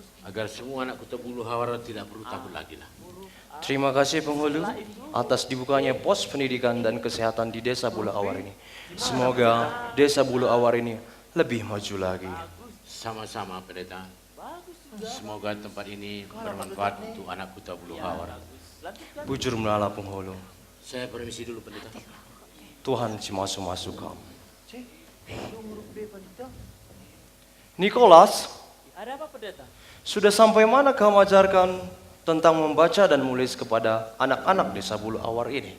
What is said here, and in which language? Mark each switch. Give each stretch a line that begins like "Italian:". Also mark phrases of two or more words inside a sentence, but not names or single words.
Indonesian: agar semua anak Kuta Buluhawar tidak perlu takut lagi lah. Terima kasih penghulu atas dibukanya pos pendidikan dan kesehatan di Desa Bulu Awar ini. Semoga Desa Bulu Awar ini lebih maju lagi. Sama-sama pendeta. Semoga tempat ini bermanfaat untuk anak Kuta Buluhawar.
Batak Karo: Bujur melala penghulu.
Indonesian: Saya permisi dulu pendeta.
Batak Karo: Tuhan cimasu-masuk kamu.
Indonesian: Nikolas, Ada apa pendeta? sudah sampai mana kamu ajarkan tentang membaca dan menulis kepada anak-anak Desa Bulu Awar ini?